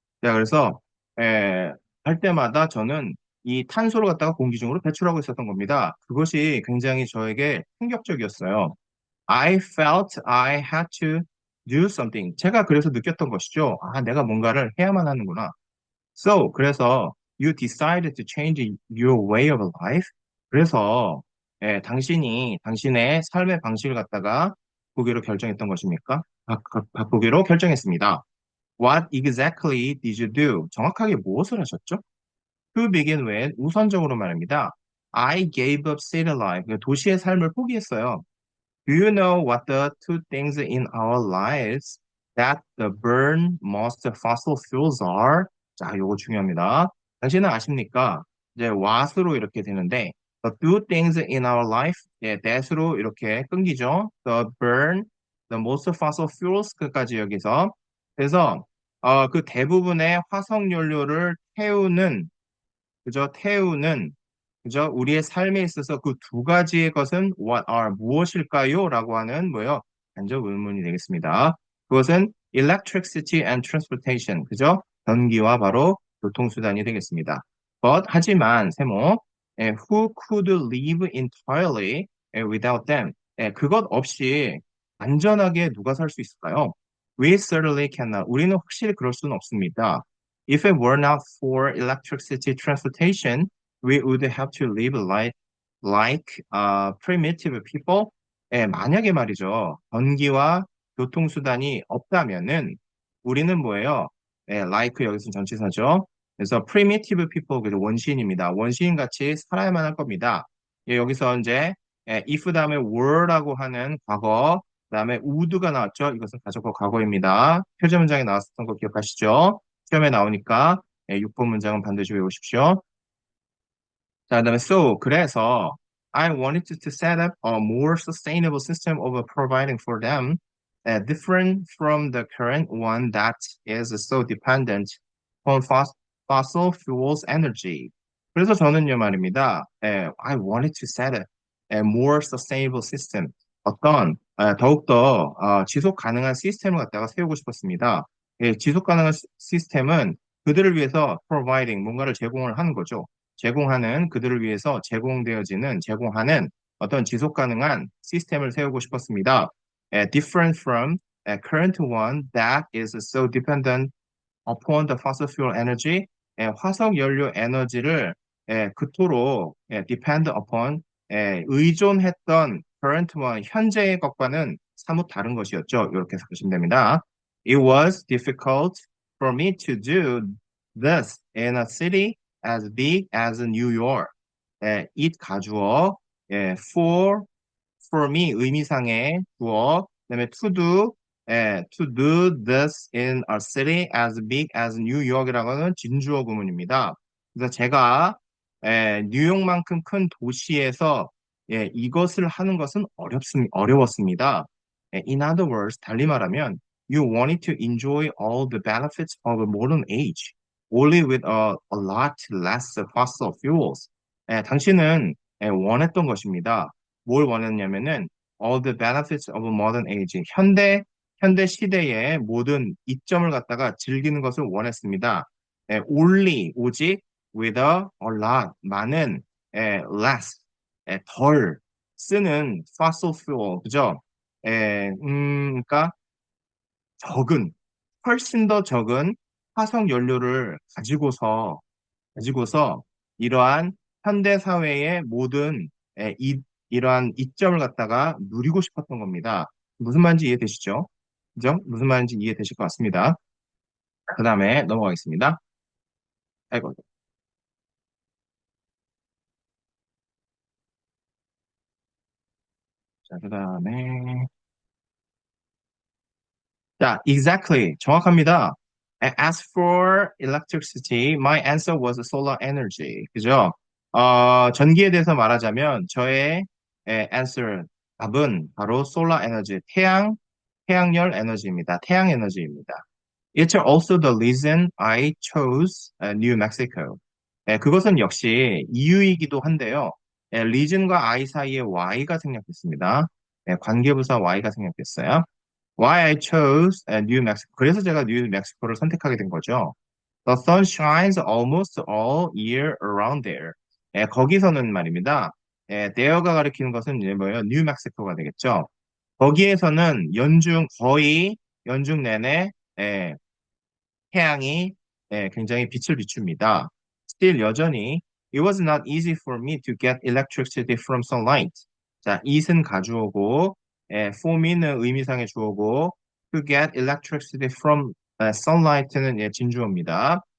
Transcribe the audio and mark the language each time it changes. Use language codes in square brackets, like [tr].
[ko] 자, 그래서, 할 때마다 저는 이 탄소를 갖다가 공기 중으로 배출하고 있었던 겁니다. 그것이 굉장히 저에게 충격적이었어요. [en] I felt I had to do something. [ko] 제가 그래서 느꼈던 것이죠. 아, 내가 뭔가를 해야만 하는구나. 그래서 [en] you decided to change your way of life. [ko] 그래서 당신이 당신의 삶의 방식을 갖다가 바꾸기로 결정했던 것입니까? 바꾸기로 결정했습니다. [en] What exactly did you do? [ko] 정확하게 무엇을 하셨죠? [en] To begin with, [ko] 우선적으로 말입니다. [en] I gave up city life. [ko] 도시의 삶을 포기했어요. [en] Do you know what the two things in our lives that the burn most fossil fuels are? [ko] 자, 요거 중요합니다. 당신은 아십니까? 이제 what으로 이렇게 되는데 [en] the two things in our life, [ko] that으로 이렇게 끊기죠. [en] The burn, the most fossil fuels [ko] 끝까지 여기서. 그래서 그 대부분의 화석 연료를 태우는 그죠? 태우는 그죠? 우리의 삶에 있어서 그 두 가지의 것은 [en] what are [ko] 무엇일까요? 라고 하는 뭐요? 간접 의문이 되겠습니다. 그것은 [en] electricity and transportation. [ko] 그죠? 전기와 바로 교통수단이 되겠습니다. 하지만 세모 [en] who could live entirely without them? [ko] 그것 없이 안전하게 누가 살 수 있을까요? [en] We certainly cannot. [ko] 우리는 확실히 그럴 수는 없습니다. [en] If it were not for electricity transportation, we would have to live like primitive people. [ko] 만약에 말이죠. 전기와 교통수단이 없다면은 우리는 뭐예요? like 여기서 전치사죠. 그래서 [en] primitive people, [ko] 그래서 원시인입니다. 원시인 같이 살아야만 할 겁니다. 여기서 이제 if 다음에 were라고 하는 과거, 그다음에 would가 나왔죠. 이것은 가족과 과거입니다. 표제 문장에 나왔었던 거 기억하시죠? 시험에 나오니까 6번 문장은 반드시 외우십시오. 자, 그다음에 그래서 [en] I wanted to set up a more sustainable system of providing for them, different from the current one that is so dependent on fossil fuels energy. [ko] 그래서 저는요 말입니다. [en] I wanted to set up a more sustainable system. [ko] 더욱더 지속 가능한 시스템을 갖다가 세우고 싶었습니다. 지속 가능한 시스템은 그들을 위해서 providing 뭔가를 제공을 하는 거죠. 제공하는 그들을 위해서 제공하는 어떤 지속 가능한 시스템을 세우고 싶었습니다. [en] Different from a current one that is so dependent upon the fossil fuel energy. [ko] 화석 연료 에너지를 그토록 [en] depend upon [ko] 의존했던 [en] current one [ko] 현재의 것과는 사뭇 다른 것이었죠. 이렇게 보시면 됩니다. [en] It was difficult for me to do this in a city as big as New York. it [ko] 가주어, [en] for me [ko] 의미상의 주어, 그다음에 [en] to do this in a city as big as New York이라고는 [ko] 진주어 구문입니다. 그래서 제가 뉴욕만큼 큰 도시에서 이것을 하는 것은 어려웠습니다. [en] In other words, [ko] 달리 말하면 [en] you wanted to enjoy all the benefits of a modern age, only with a lot less fossil fuels. [ko] 당신은 원했던 것입니다. 뭘 원했냐면은 [en] all the benefits of a modern age. [ko] 현대 시대의 모든 이점을 갖다가 즐기는 것을 원했습니다. [en] only, [ko] 오직, [en] with a lot, [ko] 많은, [en] less, [ko] 덜 쓰는 [en] fossil fuel, [ko] 그죠? 그러니까 적은, 훨씬 더 적은 화석 연료를 가지고서 이러한 현대 사회의 모든 이러한 이점을 갖다가 누리고 싶었던 겁니다. 무슨 말인지 이해되시죠? 그죠? 무슨 말인지 이해되실 것 같습니다. 그 다음에 넘어가겠습니다. 아이고, 자, 그 다음에 자, exactly. 정확합니다. [en] As for electricity, my answer was solar energy. [ko] 그죠? 전기에 대해서 말하자면 저의 answer, 답은 바로 [en] solar energy, [ko] 태양열 에너지입니다. 태양 에너지입니다. [en] It's also the reason I chose New Mexico. [ko] 그것은 역시 이유이기도 한데요. reason과 I 사이에 Y가 생략됐습니다. 관계부사 Y가 생략됐어요. [en] Why I chose New Mexico. [ko] 그래서 제가 뉴 멕시코를 선택하게 된 거죠. [en] The sun shines almost all year around there. [ko] 거기서는 말입니다. there가 가리키는 것은 이제 뭐예요? 뉴 멕시코가 되겠죠. 거기에서는 거의 연중 내내 태양이 굉장히 빛을 비춥니다. [en] Still [ko] 여전히 [en] it was not easy for me to get electricity from sunlight. 자, it은 [ko] 가주어고 [en] for me는 [ko] 의미상의 주어고 [en] to get electricity from sunlight는 [ko] 진주어입니다.